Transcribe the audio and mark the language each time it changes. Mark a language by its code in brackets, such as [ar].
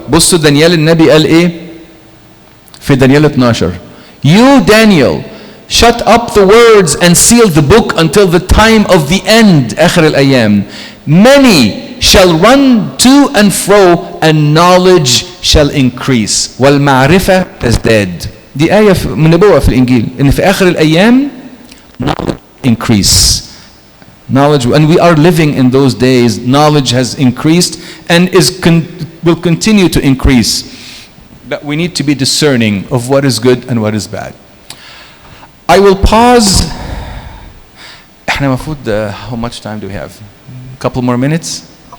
[ar] بصوا دانيال النبي قال ايه في دانيال 12. [en] You, Daniel, shut up the words and seal the book until the time of the end. [ar] آخر الأيام. [en] Many shall run to and fro and knowledge shall increase. [ar] والمعرفة تزداد. دي آية من نبوة في الإنجيل إن في آخر الأيام [en] knowledge increase. Knowledge, and we are living in those days. Knowledge has increased and will continue to increase. But we need to be discerning of what is good and what is bad. I will pause. How much time do we have? A couple more minutes?